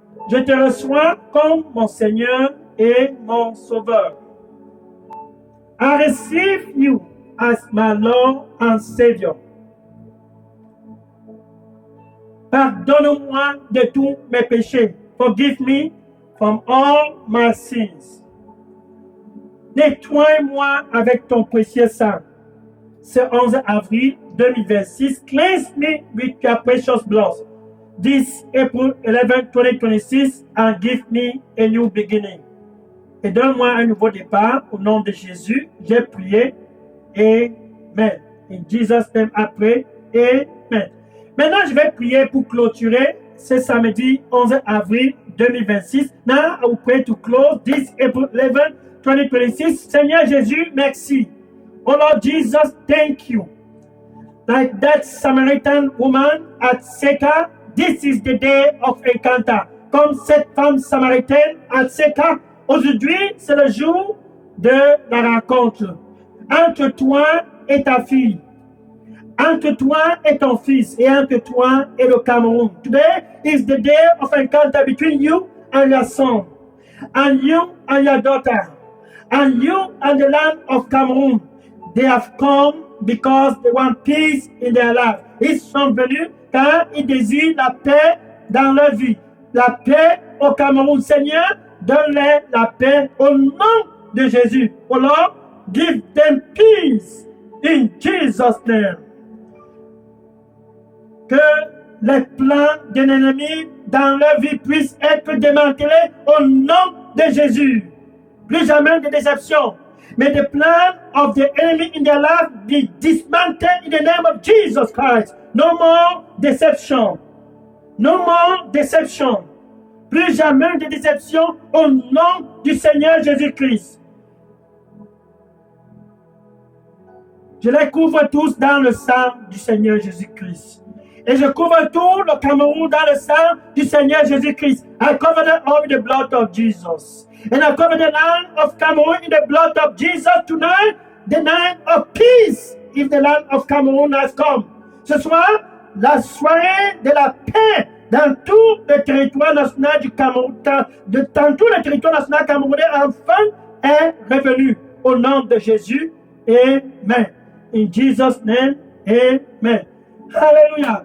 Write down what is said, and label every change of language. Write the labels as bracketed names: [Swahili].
[French] Je te reçois comme mon Seigneur et mon Sauveur. [English] I receive you as my Lord and Savior. [French] Pardonne-moi de tous mes péchés. [English] Forgive me from all my sins. [French] Nettoie-moi avec ton précieux sang. Ce 11 avril 2026, [English] cleanse me with your precious blood. This April 11, 2026, and give me a new beginning. [French] Et donne-moi un nouveau départ au nom de Jésus. J'ai prié. [English] Amen. In Jesus' name, I pray. Amen. [French] Maintenant, je vais prier pour clôturer ce samedi 11 avril 2026. [English] Now, I will pray to close this April 11, 2026. [French] Seigneur Jésus, merci. [English] Oh Lord Jesus, thank you. Like that Samaritan woman at Sychar, this is the day of encounter. [French] Comme cette femme samaritaine à Sychar, aujourd'hui, c'est le jour de la rencontre entre toi et ta fille, entre toi et ton fils, et entre toi et le Cameroun. [English] Today is the day of encounter between you and your son, and you and your daughter, and you and the land of Cameroon. They have come because they want peace in their life. [French] Ils sont venus car ils désirent la paix dans leur vie. La paix au Cameroun. Seigneur, donne-leur la paix au nom de Jésus. [English] Oh Lord, give them peace in Jesus' name. [French] Que les plans d'un ennemi dans leur vie puissent être démantelés au nom de Jésus. Plus jamais de déception. [English] May the plan of the enemy in their life be dismantled in the name of Jesus Christ. No more deception. No more deception. [French] Plus jamais de déception au nom du Seigneur Jésus-Christ. Je les couvre tous dans le sang du Seigneur Jésus-Christ. Et je couvre tout le Cameroun dans le sang du Seigneur Jésus-Christ. [English] I cover them all with the blood of Jesus. And I cover the land of Cameroon in the blood of Jesus tonight, the night of peace, if the land of Cameroon has come. [French] Ce soir, la soirée de la paix dans tout le territoire national du Cameroun, dans tout le territoire national camerounais, enfin, est revenue. Au nom de Jésus, Amen. [English] In Jesus' name, Amen. [French] Alléluia.